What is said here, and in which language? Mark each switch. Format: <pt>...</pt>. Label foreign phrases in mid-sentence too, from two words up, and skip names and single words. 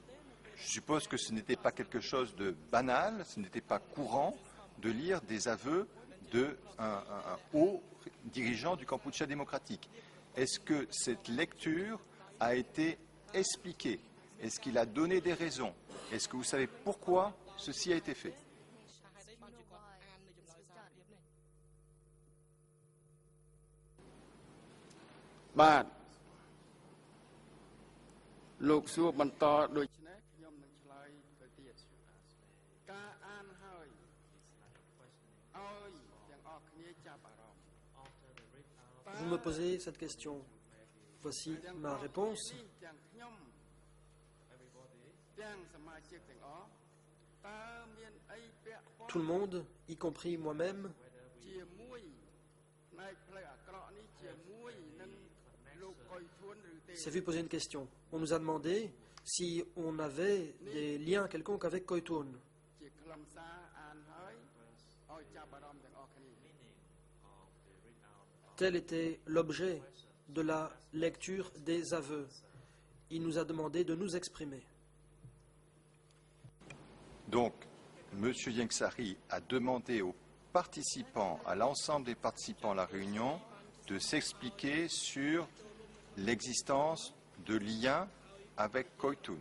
<fr>Je suppose que ce n'était pas quelque chose de banal, ce n'était pas courant de lire des aveux d'un haut dirigeant du Kampuchea démocratique. Est-ce que cette lecture a été expliquée? Est-ce qu'il a donné des raisons? Est-ce que vous savez pourquoi ceci a été fait?</fr> <km>បាទលោកសួរបន្តដូចនេះខ្ញុំនឹងឆ្លើយទៅទៀតការអានហើយឲ្យទាំងអស់គ្នាចាប់អារម្មណ៍</km> <fr>Vous me posez cette question. Voici ma réponse.</fr> <km>ទាំងខ្ញុំទាំងសមាជិកទាំងអស់តើមានអីពាក់ព័ន្ធ</km> <fr>Tout le monde, y compris moi-même,</fr> <km>ជាមួយផ្នែកផ្លូវអាក្រក់នេះជាមួយនឹងលោកកុយធួនឬទេ</km> <fr>s'est vu poser une question. On nous a demandé si on avait des liens quelconques avec Koitoun.</fr> <km>ជាខ្លឹមសារអានហើយឲ្យចាប់អារម្មណ៍ទាំងអស់គ្នា</km> <fr>Tel était l'objet de la lecture des aveux. Il nous a demandé de nous exprimer. Donc, M. Yangsari a demandé aux participants, à l'ensemble des participants à la réunion, de s'expliquer sur l'existence de liens avec Koitoun.</fr>